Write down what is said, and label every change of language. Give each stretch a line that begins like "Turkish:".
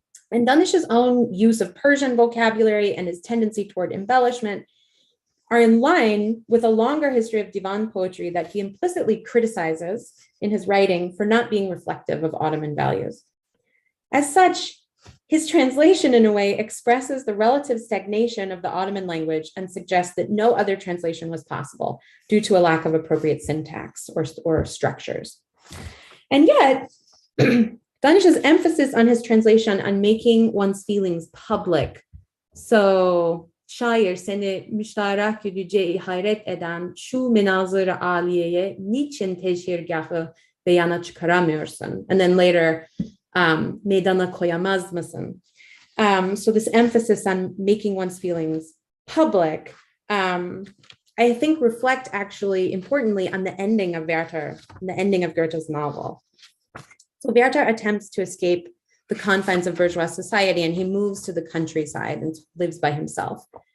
English: And Danish's own use of Persian vocabulary and his tendency toward embellishment are in line with a longer history of divan poetry that he implicitly criticizes in his writing for not being reflective of Ottoman values. As such, his translation, in a way, expresses the relative stagnation of the Ottoman language and suggests that no other translation was possible due to a lack of appropriate syntax or structures. And yet, Danish's emphasis on his translation on making one's feelings public, so
Turkish: şair seni müştarak yüce hayret eden şu menazır-ı aliyeye niçin teşhirgahı beyana çıkaramıyorsun?
English: And then later,
Turkish: meydana koyamaz mısın?
English: So this emphasis on making one's feelings public, I think reflect actually importantly on the ending of Werther, the ending of Goethe's novel. So Werther attempts to escape the confines of bourgeois society and he moves to the countryside and lives by himself.